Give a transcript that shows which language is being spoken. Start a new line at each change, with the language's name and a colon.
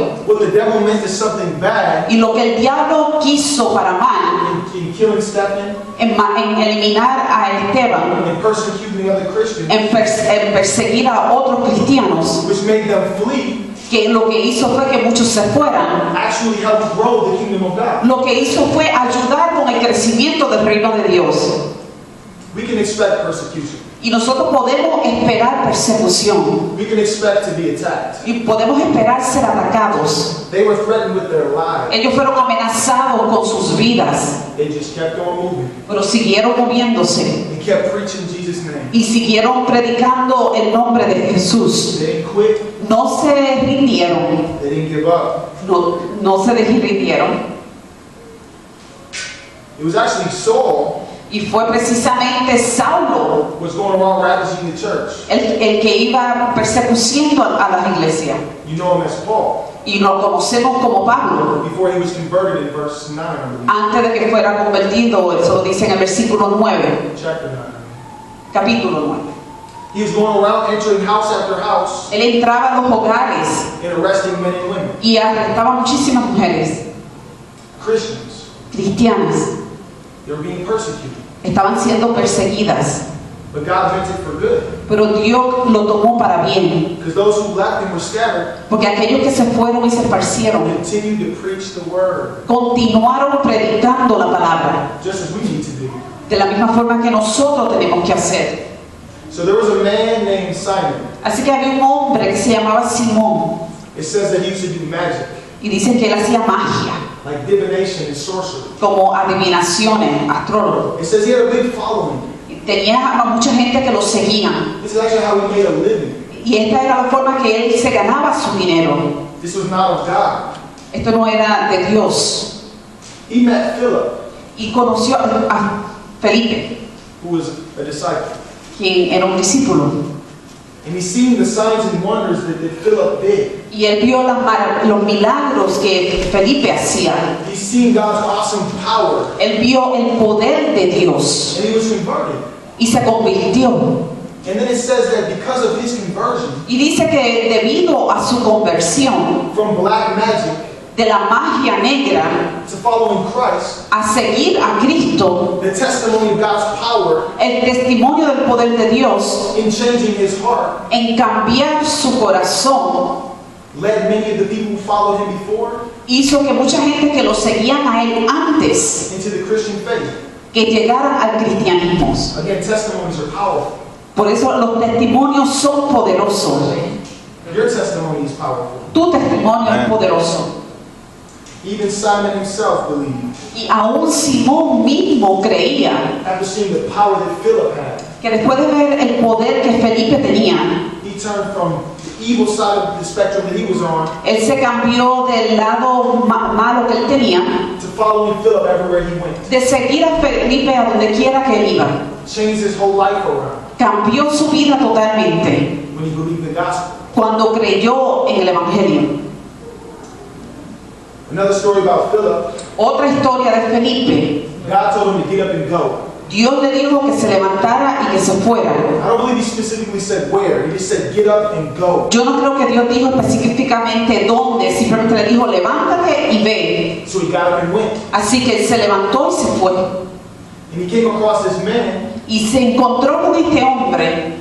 English: What the devil meant as something bad
Spanish: Y lo que el diablo quiso para mal,
English: in killing Stephen
Spanish: en eliminar a Esteban,
English: and persecuting the other Christians,
Spanish: en perseguir a otros cristianos,
English: which made them flee,
Spanish: que lo que hizo fue que muchos se fueran.
English: actually helped grow the kingdom of God.
Spanish: Lo que hizo fue ayudar con el crecimiento del reino de Dios.
English: We can expect persecution.
Spanish: Y nosotros podemos esperar persecución.
English: We can expect to be attacked.
Spanish: Y podemos esperar ser atacados.
English: They were threatened with their lives.
Spanish: Ellos fueron amenazados con sus vidas,
English: They just kept on moving
Spanish: pero siguieron moviéndose
English: and kept preaching Jesus' name.
Spanish: y siguieron predicando el nombre de Jesús.
English: They didn't quit.
Spanish: No se rindieron,
English: They didn't give up.
Spanish: no se rindieron.
English: It was actually Saul
Spanish: Y fue precisamente Saulo
English: was going around ravaging the church.
Spanish: el que iba persecutando a las iglesias.
English: You know him as Paul.
Spanish: Y lo conocemos como Pablo.
English: Before he was converted in verse 9, I believe.
Spanish: Antes de que fuera convertido, eso lo dice en el versículo 9,
English: Chapter 9.
Spanish: capítulo 9.
English: He was going around entering house after house
Spanish: Él entraba a los hogares
English: and arresting men and women.
Spanish: y arrestaba muchísimas mujeres
English: Christians.
Spanish: cristianas.
English: They were being persecuted.
Spanish: Estaban siendo perseguidas,
English: But God meant it for good.
Spanish: pero Dios lo tomó para bien,
English: Because those who left and were scattered
Spanish: porque aquellos que se fueron y se esparcieron
English: continued to preach the word,
Spanish: continuaron predicando la palabra,
English: just as we need to do.
Spanish: de la misma forma que nosotros tenemos que hacer.
English: So there was a man named Simon.
Spanish: Así que había un hombre que se llamaba Simón,
English: It says that he used to do magic,
Spanish: y dicen que él hacía magia,
English: like divination and sorcery.
Spanish: como adivinaciones, astrólogo.
English: It says he had a big following.
Spanish: Tenía a mucha gente que lo seguían,
English: This is actually how he made a living.
Spanish: y esta era la forma que él se ganaba su dinero.
English: This was not of God.
Spanish: Esto no era de Dios.
English: He met Philip,
Spanish: Y conoció a Felipe,
English: who was a disciple.
Spanish: quien era un discípulo.
English: And he seen the signs and wonders that Philip did.
Spanish: Y él vio los milagros que Felipe hacía.
English: He seen God's awesome power.
Spanish: Él vio el poder de Dios
English: And he was converted.
Spanish: y se convirtió.
English: And then it says that because of his conversion
Spanish: Y dice que debido a su conversión
English: from black magic
Spanish: de la magia negra
English: to following Christ,
Spanish: a seguir a Cristo,
English: the testimony of God's power
Spanish: el testimonio del poder de Dios
English: in changing his heart
Spanish: en cambiar su corazón
English: led many of the people who followed him before
Spanish: hizo que mucha gente que lo seguían a él antes
English: into the Christian faith.
Spanish: que llegaran al cristianismo.
English: Again, testimonies are powerful.
Spanish: Por eso los testimonios son poderosos.
English: Your testimony is powerful.
Spanish: Tu testimonio es poderoso.
English: Even Simon himself believed,
Spanish: Y aún Simón mismo creía
English: after seeing the power that Philip had.
Spanish: que después de ver el poder que Felipe tenía,
English: He turned from the evil side of the spectrum that he was on
Spanish: él se cambió del lado malo que él tenía,
English: to following Philip everywhere he went.
Spanish: de seguir a Felipe a donde quiera que él iba.
English: Changed his whole life around
Spanish: Cambió su vida totalmente
English: when he believed the gospel.
Spanish: cuando creyó en el Evangelio.
English: Another story about Philip.
Spanish: Otra historia de Felipe.
English: God told him to get up and go.
Spanish: Dios le dijo que se levantara y que se fuera.
English: I don't believe he specifically said where. He just said get up and go.
Spanish: Yo no creo que Dios dijo específicamente dónde, simplemente le dijo levántate y ve.
English: So he got up and went.
Spanish: Así que él se levantó y se fue.
English: And he came across this man
Spanish: Y se encontró con este hombre